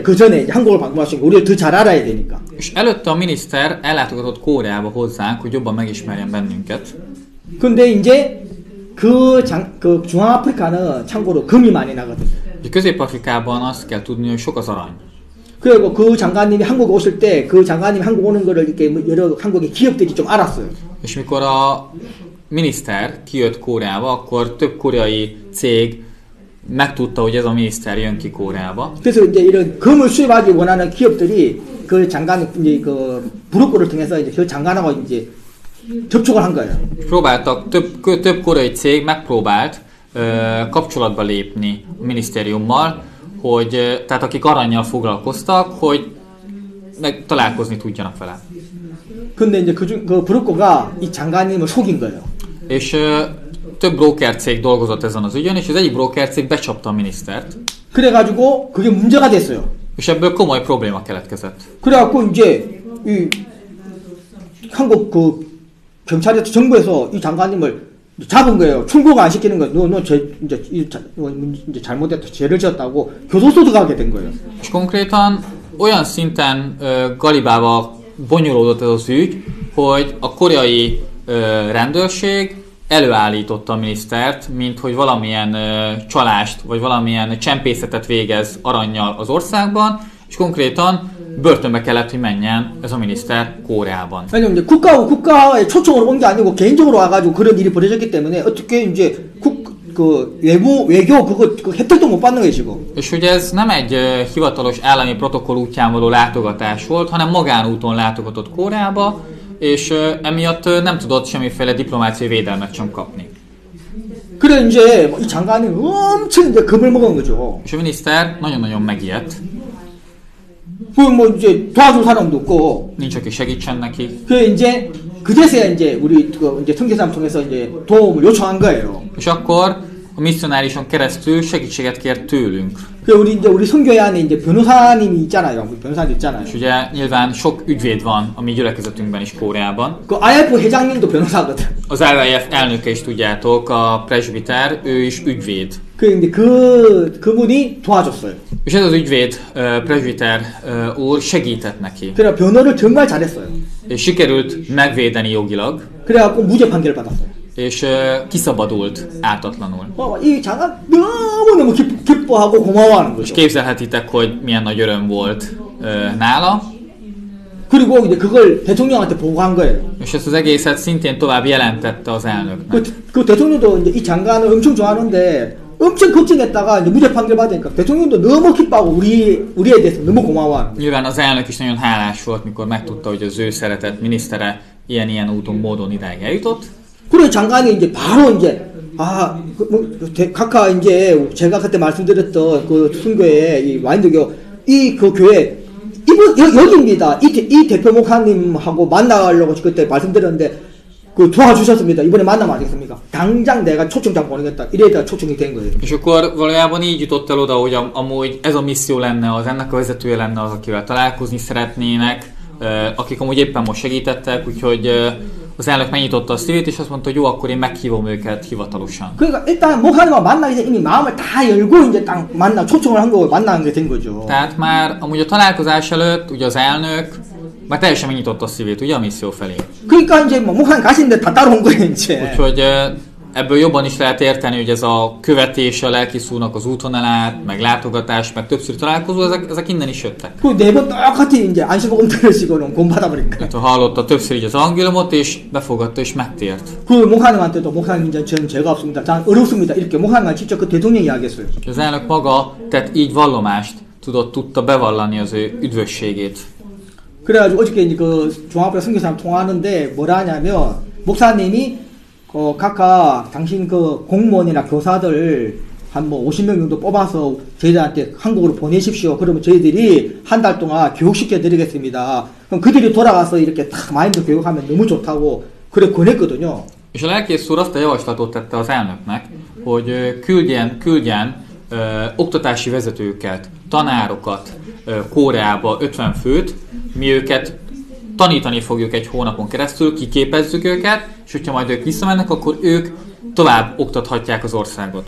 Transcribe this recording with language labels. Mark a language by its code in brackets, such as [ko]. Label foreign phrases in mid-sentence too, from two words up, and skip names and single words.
[ko] 그 전에 이제 한국을 방문하신 거. 우리를 더 잘 알아야 되니까. [hu] És előtte a miniszter ellátogatott Koreába hozzánk, hogy jobban megismerjen bennünket. [ko] 근데 이제 그 중앙아프리카는 참고로 금이 많이 나거든요. [hu] Közép-Afrikában azt kell tudni, hogy sok az arany. [ko] 그리고 그 장관님이 한국 오실 때 그 장관님이 한국 오는 거를 이렇게 여러 한국의 기업들이 좀 알았어요. [hu] És mikor a miniszter kijött Koreába, akkor több koreai cég megtudta, hogy ez a miniszter jön ki Koreába. [ko] 그래서 이제 이런 금을 수입하기 원하는 기업들이 그 장관 이제 그 브로커를 통해서 이제 그 장관하고 이제 접촉을 한 거예요. [hu] Próbáltak, több koreai cég megpróbált kapcsolatba lépni a minisztériummal, hogy tehát akik arannyal foglalkoztak, hogy találkozni tudjanak vele. [ko] 근데 이제 그 브로커가 이 장관님을 속인 거예요. [hu] És több broker cég dolgozott ezen az ügyön, és az egyik broker cég becsapta a minisztert. [ko] 그래가지고 그게 문제가 됐어요. [hu] És ebből komoly probléma keletkezett. [ko] 그래갖고 이제 이 한국 그 경찰에서 정부에서 이 장관님을 잡은 거예요. 출국 안 시키는 거예요. 너 이제 잘못했다, 죄를 지었다고 교도소도 가게 된 거예요. [hu] És konkrétan olyan szinten galibába bonyolódott ez az ügy, hogy a koreai rendőrség előállította a minisztert, mint hogy valamilyen csalást, vagy valamilyen csempészetet végez arannyal az országban, és konkrétan börtönbe kellett, hogy menjen ez a miniszter Koreában. [ko] 왜냐면 이제 국가의 초청으로 온 게 아니고 개인적으로 와가지고 그런 일이 벌어졌기 때문에 어떻게 이제 외교 그 혜택도 못 받는 거예요 지금. [hu] És hogy ez nem egy hivatalos állami protokoll útján való látogatás volt, hanem magánúton látogatott Koreába, és emiatt nem tudott semmiféle diplomáciai védelmet sem kapni. [ko] 그래 이제 이 장관이 엄청 이제 겁을 먹은 거죠. [hu] És a miniszter nagyon-nagyon megijedt. [ko] 뭐 이제 도와줄 사람도 없고. [hu] Nincs, aki segítsen neki. [ko] 그 이제 그제서야 이제 우리 그 이제 선교사람 통해서 이제 도움을 요청한 거예요. [hu] És akkor a misszionárison keresztül segítséget kért tőlünk. [ko] 그 우리 선교회 안에 이제 변호사님이 있잖아요. 변호사님 있잖아요. [hu] És ugye nyilván sok ügyvéd van a mi gyülekezetünkben is Kóreában. [ko] 그 IF 회장님도 변호사거든. [hu] Az LIF elnöke is tudjátok, a presbiter, ő is ügyvéd. [ko] 근데 그분이 도와줬어요. [hu] És ez az ügyvéd, presbiter úr segített neki. [ko] 그래 변호를 정말 잘했어요. [hu] És sikerült megvédeni jogilag. [ko] 그래갖고 무죄 판결을 받았어요. [hu] És kiszabadult ártatlanul. [ko] 이 장관 너무너무 기뻐하고 고마워하는 [hu] És [ko] 거죠. [hu] képzelhetitek, hogy milyen nagy öröm volt nála. [ko] 그리고 이제 그걸 대통령한테 보고한 거예요. [hu] És ezt az egészet szintén tovább jelentette az elnöknek. [ko] 그 대통령도 이제 이 장관을 엄청 좋아하는데 엄청 걱정했다가 이제 무죄 판결 받으니까 대통령도 너무 기뻐하고 우리에 대해서 너무 고마워하는 거예요. [hu] Nyilván az elnök is nagyon hálás volt, mikor megtudta, hogy az ő szeretett minisztere ilyen úton, módon idáig eljutott. [ko] 그래 장관이 이제 바로 이제 각하 이제 제가 그때 말씀드렸던 그 순교회 이 와인드교 이 그 교회 여기입니다. 이 대표 목사님하고 만나려고 그때 말씀드렸는데 그 도와주셨습니다. 이번에 만나면 안 되겠습니까? 당장 내가 초청장 보내겠다. 이래다 초청이 된 거예요. [hu] És akkor valójában így jutott el oda, hogy amúgy ez a misszió lenne az, ennek a vezetője lenne az, akivel találkozni szeretnének, akik amúgy éppen most segítettek, úgyhogy az elnök megnyitotta a szívét, és azt mondta, hogy jó, akkor én meghívom őket hivatalosan. [ko] 그러니까 일단 목사님과 만나기 전에 이미 마음을 다 열고 이제 딱 초청을 한 거고 만나는 게 된 거죠. [hu] Tehát már amúgy a találkozás előtt, ugye az elnök már teljesen megnyitotta a szívét, ugye a misszió felé. [ko] 그러니까 이제 뭐 목사님 가시는데 다 따라온 거예요, 이제. [hu] Úgyhogy ebből jobban is lehet érteni, hogy ez a követés a lelkiszúrnak az úton át, meg látogatás, meg többször találkozó, ezek innen is jöttek. [ko] 그 네 번 똑같이 이제 안식복음 들으시고는 구원받아버린 거예요. [hu] Hallotta többször így az evangéliumot, és befogadta, és megtért. [ko] 그 목사님한테도 목사님 이제 저는 죄가 없습니다. 난 어렵습니다. 이렇게 목사님과 직접 그 대통령이 이야기했어요. [hu] Az elnök maga tett így vallomást, tudta bevallani az ő üdvösségét. [ko] 그래가지고 어저께 이제 그 종합회 선교사람 통화하는데 뭐라 하냐면 목사님이 각각 당신 그 공무원이나 교사들 한 뭐 50명 정도 뽑아서 저희들한테 한국으로 보내십시오. 그러면 저희들이 한 달 동안 교육시켜 드리겠습니다. 그럼 그들이 돌아가서 이렇게 딱 마인드 교육하면 너무 좋다고 그래 권했거든요. [hu] És a lelkész úr azt a javaslatot tette az elnöknek, hogy küldjen oktatási vezetőket, tanárokat Kóreába, 50 főt, mi őket tanítani fogjuk egy hónapon keresztül, kiképezzük őket, és hogyha majd ők visszamennek, akkor ők tovább oktathatják az országot.